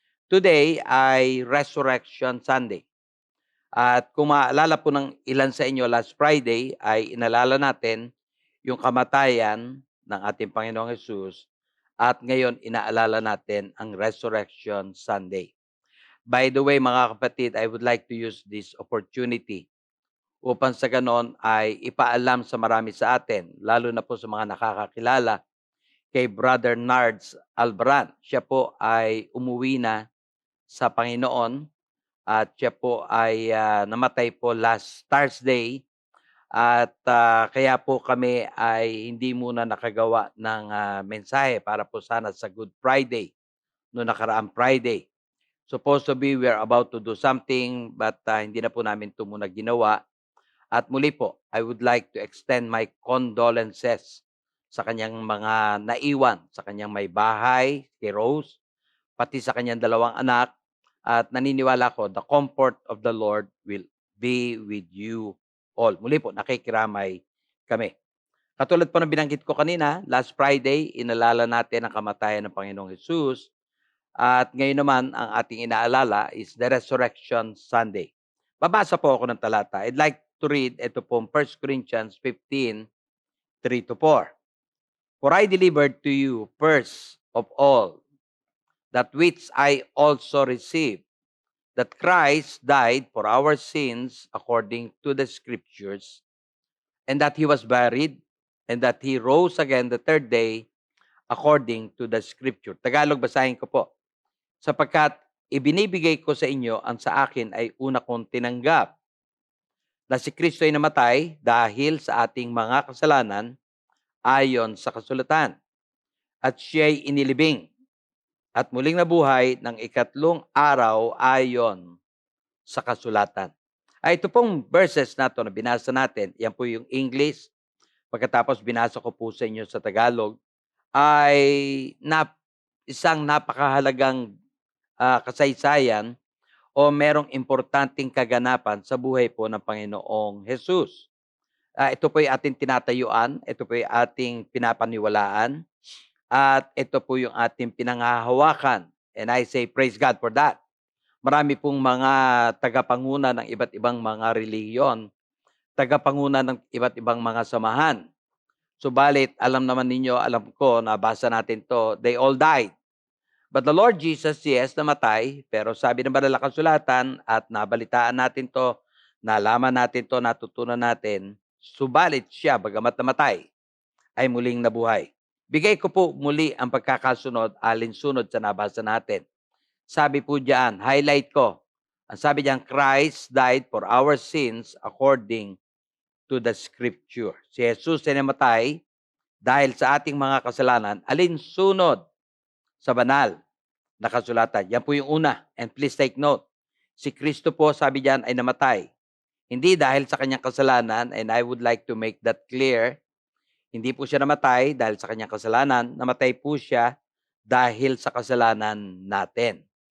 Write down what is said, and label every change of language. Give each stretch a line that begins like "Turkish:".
English: Today ay Resurrection Sunday.
Filipino: At kung maalala po ng ilan sa inyo, last Friday ay inalala natin yung kamatayan ng ating Panginoong Hesus at ngayon inaalala natin ang Resurrection Sunday.
English: By the way,
Filipino: mga kapatid,
English: I would like to use this opportunity
Filipino: upang sa ganon ay ipaalam sa marami sa atin, lalo na po sa mga nakakakilala kay Brother Nards Albran. Siya po ay umuwi na sa Panginoon at siya po ay namatay po
English: last Thursday
Filipino: at kaya po kami ay hindi muna nakagawa ng mensahe para po sana sa Good Friday no nakaraang Friday.
English: Supposed to be we are about to do something but
Filipino: hindi na po namin ito muna ginawa. At muli po,
English: I would like to extend my condolences
Filipino: sa kanyang mga naiwan, sa kanyang may bahay, kay Rose, pati sa kanyang dalawang anak. At naniniwala ko,
English: the comfort of the Lord will be with you all.
Filipino: Muli po, nakikiramay kami. Katulad po ng binanggit ko kanina,
English: last Friday,
Filipino: inalala natin ang kamatayan ng Panginoong Hesus. At ngayon naman, ang ating inaalala
English: is the Resurrection Sunday.
Filipino: Babasa po ako ng talata.
English: I'd like to read
Filipino: ito po
English: 1 Corinthians 15, 3-4. For I delivered to you first of all that which I also received, that Christ died for our sins according to the Scriptures, and that He was buried, and that He rose again the third day according to the Scripture.
Filipino: Tagalog, basahin ko po. Sapagkat ibinibigay ko sa inyo ang sa akin ay una kong tinanggap, na si Kristo ay namatay dahil sa ating mga kasalanan ayon sa kasulatan, at siya ay inilibing at muling nabuhay ng ikatlong araw ayon sa kasulatan. Ito pong verses na ito na binasa natin, yan po yung English. Pagkatapos binasa ko po sa inyo sa Tagalog, ay isang napakahalagang kasaysayan o merong importanteng kaganapan sa buhay po ng Panginoong Hesus. Ito po yung ating tinatayuan, ito po yung ating pinapaniwalaan, at ito po yung ating pinanghahawakan.
English: And I say, praise God for that.
Filipino: Marami pong mga tagapanguna ng iba't ibang mga relihiyon, tagapanguna ng iba't ibang mga samahan. Subalit, alam naman ninyo, alam ko, nabasa natin to,
English: they all died. But the Lord Jesus, yes,
Filipino: namatay, pero sabi ng banal na kasulatan at nabalitaan natin to, nalaman natin to, natutunan natin, subalit siya, bagamat namatay, ay muling nabuhay. Bigay ko po muli ang pagkakasunod, alinsunod sa nabasa natin. Sabi po diyan, highlight ko, ang sabi diyan,
English: Christ died for our sins according to the Scripture.
Filipino: Si Jesus ay namatay dahil sa ating mga kasalanan, alinsunod sa banal na kasulatan. Yan po yung una.
English: And please take note,
Filipino: si Kristo po, sabi diyan, ay namatay. Hindi dahil sa kanyang kasalanan,
English: and I would like to make that clear,
Filipino: hindi po siya namatay dahil sa kanyang kasalanan, namatay po siya dahil sa kasalanan natin.